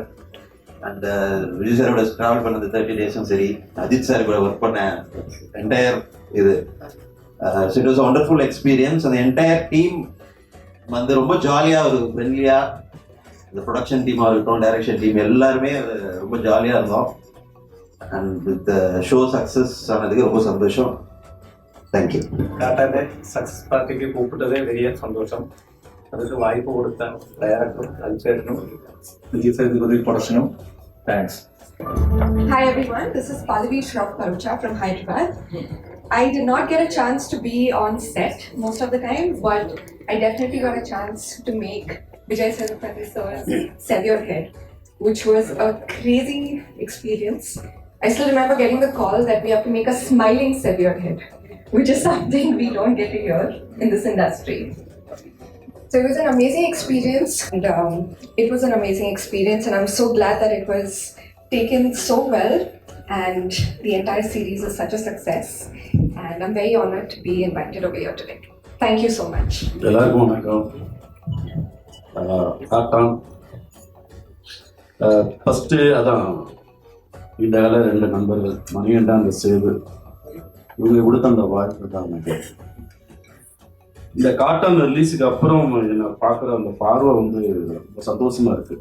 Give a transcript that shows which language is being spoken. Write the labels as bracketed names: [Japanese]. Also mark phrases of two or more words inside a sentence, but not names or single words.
[Tamil] அண்ட் விஜய் சாரோட ட்ராவல் பண்ணது 30 days சரி, அஜித் சார் கூட ஒர்க் பண்ண என்டையர் இது [English] it was wonderful experience. [Tamil] அந்த என்டையர் டீம் வந்து ரொம்ப ஜாலியாக ஒரு ஃப்ரெண்ட்லியாக, இந்த [English] production teamaga [Tamil] இருக்கட்டும், [English] direction team [Tamil] எல்லாருமே ரொம்ப ஜாலியாக இருந்தோம். [English] and with show success [Tamil] ஆனதுக்கு ரொம்ப சந்தோஷம். தேங்க்யூ. [Malayalam] കാട്ടാൻ്റെ [English] success partykku [Malayalam] കൂപ്പിട്ടതേ വലിയ സന്തോഷം. അതിന് വായ്പ കൊടുത്ത ഡയറക്ടറും അൽച്ചേട്ടനും വിജയ് പ്രൊഡക്ഷനും താങ്ക്സ്. [English] Hi everyone, this is Pallavi Shroff Parucha from Hyderabad. I did not get a chance to be on set most of the time, but I definitely got a chance to make Vijay Sethupathi sir's Sever Head, which was a crazy experience. I still remember getting the call that we have to make a smiling Sever Head, which is something we don't get to hear in this industry. So it was an amazing experience, and I'm so glad that it was taken so well, and the entire series is such a success, and I'm very honored to be invited over here today. Thank you so much. [Tamil] எல்லாருக்கும் வணக்கம். காட்டான் ஃபஸ்ட்டு அதான் இந்த கால 2 நண்பர்கள் மணிகண்டா அந்த சேது, இவங்க கொடுத்த அந்த வாய்ப்பு தான் எனக்கு. இந்த காட்டான் ரிலீஸுக்கு அப்புறம் என்னை பார்க்குற அந்த பார்வை வந்து ரொம்ப சந்தோஷமாக இருக்குது.